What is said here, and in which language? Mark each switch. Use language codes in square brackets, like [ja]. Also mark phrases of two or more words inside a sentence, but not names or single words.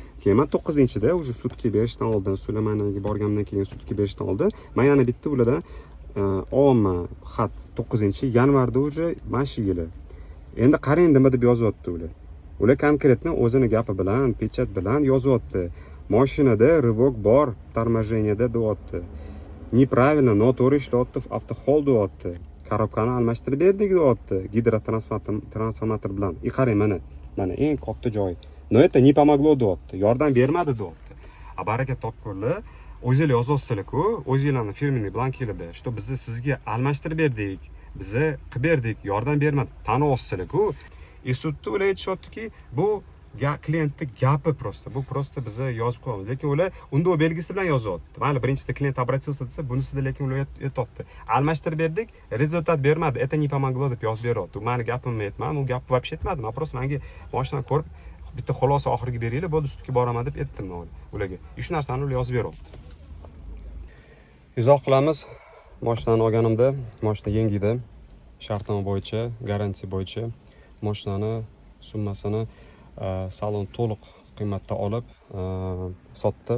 [uz] keyin man 9-da уже sutga berishdan oldin Sulaymanovaga borgandan keyin sutga berishdan oldin men yana bitta ulardan olma xat 9-yanvarda уже mana shu yili endi qarang nima deb yozyapti ular konkretno o'zini gapi bilan pechat bilan yozyapti. Mashinada rivok bor торможенияda deyapti. Неправильно, noto'g'ri ishlayapti, avtohol deyapti. Korobkani almashtirib berdik deyapti gidrotransformator bilan. Qarang mana eng katta joy. [ru] No это не помогло deyapti. [uz] Yordam bermadi deyapti. Baraka topkurlar o'zinglar yozyapsizlar-ku, o'zinglarning firmenniy blankinglarda, что biz sizga almashtirib berdik, biz qilib berdik, yordam bermadi. Taniyapsizlar-ku. Sudda ular aytishyaptiki, bu klientni gapi просто. Bu просто biz yozib qo'yamiz. Lekin ular unda o belgisi bilan yozyapti. Mayli, birinchida [ru] клиент обратился [uz] desa, bunisida lekin ular aytibdi. Almashtirib berdik, rezultat bermadi. [ru] Это не помогло [uz] deb yozib beryapti. Meni gapimni aytmadim, u gapni вообще aytmadim. Men просто menga mashina ko'rib bitta xulosa oxiriga beringlar, bo'ldi sudga boraman deb aytdim men ularga. Shu narsani ular yozib beryapti. Izoh qilamiz. Mashinani olganimda, mashina yangi edi. Shartnoma bo'yicha, garantiya bo'yicha mashinani summasini salon to'liq qiymatda olib sotdi.